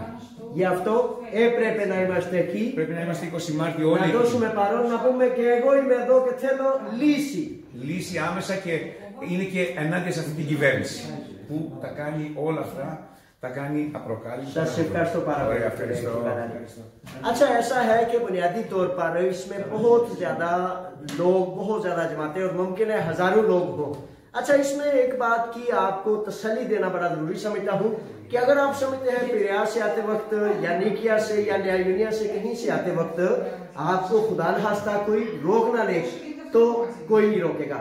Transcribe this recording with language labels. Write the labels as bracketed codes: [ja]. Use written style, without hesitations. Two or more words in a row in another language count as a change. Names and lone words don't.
[el] Γι' αυτό έπρεπε να είμαστε εκεί. Πρέπει να είμαστε 20 Μάρτη όλοι. Να δώσουμε παρόν, να πούμε και εγώ είμαι εδώ και θέλω λύση. Λύση άμεσα και είναι και ενάντια σε αυτή την κυβέρνηση που τα κάνει όλα αυτά, τα κάνει απροκάλυπτα. Σας ευχαριστώ πάρα πολύ. Ευχαριστώ. [ur] اچھا ایسا ہے کہ بنیادی طور پر اس میں بہت زیادہ لوگ، بہت زیادہ جماعتیں اور ممکن ہے ہزاروں لوگ ہوں. اچھا، اس میں ایک بات کی آپ کو تسلی دینا بڑا ضروری سمجھتا ہوں کہ اگر آپ سمجھتے ہیں پیریاز سے آتے وقت یا نکیا سے یا نیایونیا سے کہیں سے آتے وقت آپ کو خدا نہ خواستہ کوئی روک نہ لے تو کوئی نہیں روکے گا.